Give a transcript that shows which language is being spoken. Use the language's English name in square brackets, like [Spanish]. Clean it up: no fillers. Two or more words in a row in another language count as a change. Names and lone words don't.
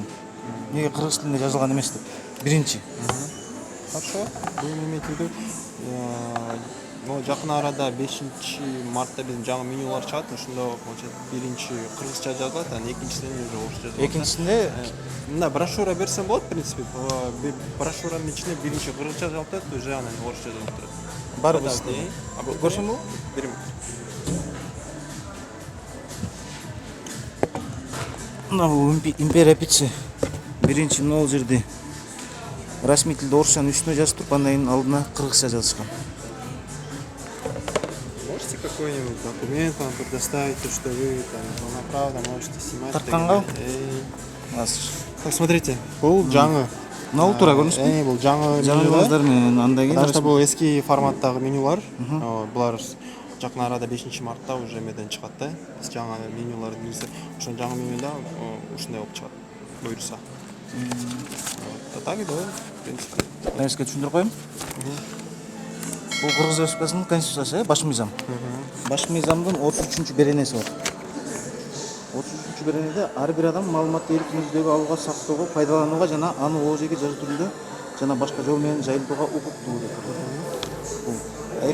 [Kyrgyz] Неге кыргыз тилинде жазылган эмес деп. Биринчи. [Russian] Хорошо. [Kyrgyz] Бул эметип, жакын арада 5 мартта биздин жаңы менюлар чыгат. Ошондо получается биринчи кыргызча жазылат, анан экинчисинен уже орусча жазылат. Экинчисинде мына брошюра берсем болот, [Russian] в принципе. [Kyrgyz] Брошюранын ичине биринчи кыргызча жазылып турат, уже анан орусча жазылып турат. барбыз. Көрсөм болобу? Берем. Мына бул Империя пицца. Биринчи мына жерде расмий тилде орусчанын үстүнө жазып туруп, андан кийин алдына кыргызча жазышкан. [Russian] Можете какой-нибудь документ вам предоставить, что вы там полноправно можете снимать? [Kyrgyz] Тартканга? [Russian] Так, смотрите, [Kyrgyz] бул жаңы. Мына тура көрүнүшпү? Бул жаңы Жаңылыктар менен андан кийин. [Russian] Потому что [Kyrgyz] бул эски форматтагы менюлар. Булар жакын арада 5 мартта уже меден чыгат да. Биз жаңы менюларды билсек, ошол жаңы менюда ушундай болуп чыгат. Буйруса. [Russian] Так да, в принципе. [Kyrgyz] Мен сизге түшүндүрүп коеюн. Бул Кыргыз Республикасынын конституциясы, баш мыйзам. Баш мыйзамдын 33-беренеси бар. 33 беренеде ар бир адам маалыматты эркин издөөгө, алууга, сактоого, пайдаланууга жана аны ОЖГ жазуу түрүндө жана башка жол менен жайылтууга укуктуу деп.